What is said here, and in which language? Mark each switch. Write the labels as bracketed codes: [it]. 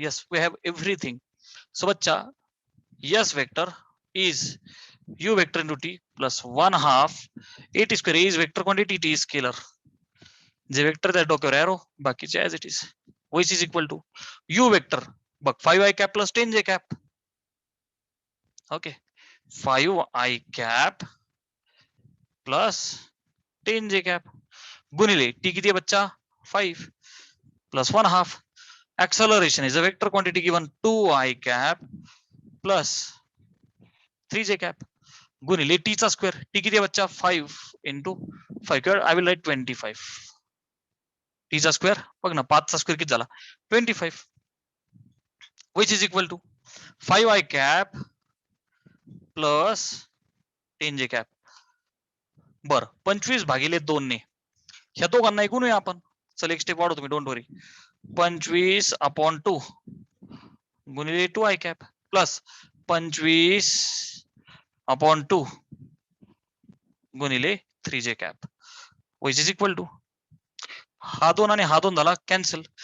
[en] Yes, we have everything. So बच्चा yes vector is u vector into t plus 1/2 at square is vector quantity, t scalar. [mr] जे vector त्या डोक्यावर arrow, बाकीचे as it is, [en] which is equal to u vector. [mr] बघ 5i cap plus 10j cap. Okay, 5i cap plus 10j cap गुणिले t किती आहे बच्चा? [en] 5 plus 1/2. Acceleration is a vector quantity given 2i cap plus 3j cap [mr] गुणिले t चा square. t किती आहे बच्चा? [en] 5 into 5. I will write 25. [mr] t चा स्क्वेअर बघ ना, 5 चा स्क्वेअर किती झाला? 25. [en] which is equal to 5i cap plus 10j cap. [mr] बर, 25 भागिले 2 ने ह्या दोघांना गुणूया आपण. चल एक स्टेप वाढवतो तुम्ही, डोंट वरी. 25 अपॉन 2 गुणिले 2i cap प्लस 25 अपॉन 2 गुणिले 3j cap [en] which is equal to [mr] हा 2 आणि हा 2 झाला कॅन्सल.